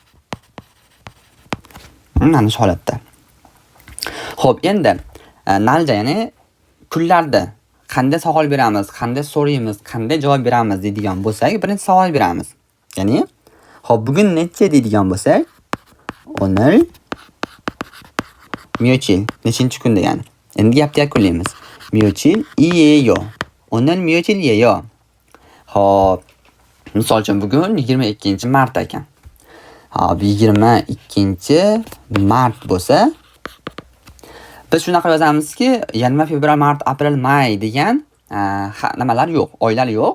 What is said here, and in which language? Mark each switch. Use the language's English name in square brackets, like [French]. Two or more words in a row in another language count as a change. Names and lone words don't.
[Uzbek] Mana shu holatda. Xo'p, endi nalja ya'ni kunlarda qanday savol beramiz, qanday so'raymiz, qanday javob beramiz deydigan bo'lsak, birinchi savol beramiz. Ya'ni, xo'p, bugun necha deydigan bo'lsak, [Korean] o늘 며칠, [Uzbek] nechinchi kun degani. Endi gapni yakunlaymiz. [Korean] 며칠 이에요. 오늘 며칠이에요. [Uzbek] Xo'p, misol uchun bugun 22-mart ekan. Hop, 22-mart bo'lsa, Biz shunaqa yozamizki, yanvar, fevral, mart, aprel, may degan nimalar yo'q, oylar yo'q.